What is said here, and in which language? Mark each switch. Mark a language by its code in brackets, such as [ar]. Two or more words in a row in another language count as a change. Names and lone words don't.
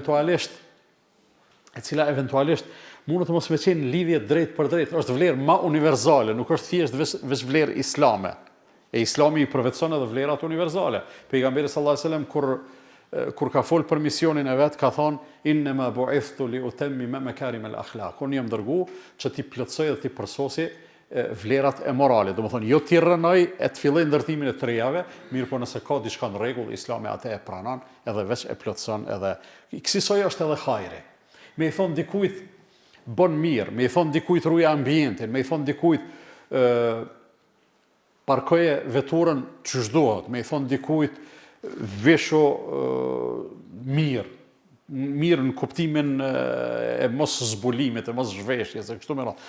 [sq] eventualisht mund të mos me qenë lidhje drejt për drejt, është vlerë ma universale, nuk është thjesht veç vlerë islame. E islami i përvetson edhe vlerat universale. Pejgamberi [ar] صلى الله عليه وسلم [sq] kur kur ka fol për misionin e vet, ka thonë [ar] إنما بعثت لأتمم مكارم الأخلاق. [sq] Unë jam dërgu që ti plotësoj dhe ti përsosi vlerat e moralit. Domethënë jo ti rënoj e të filloj ndërtimin e të rejave, mirë po nëse ka diçka në rregull, Islami atë e pranon, edhe veç e plotëson, edhe kësaj është edhe hajri. Me i thon dikujt bën mirë, me i thon dikujt ruaj ambientin, me i thon dikujt parkoje veturën që shdohet, me i thon dikujt vesho mirë në kuptimin e mos zbulimit, e mos zhveshjes, e kështu me radhë.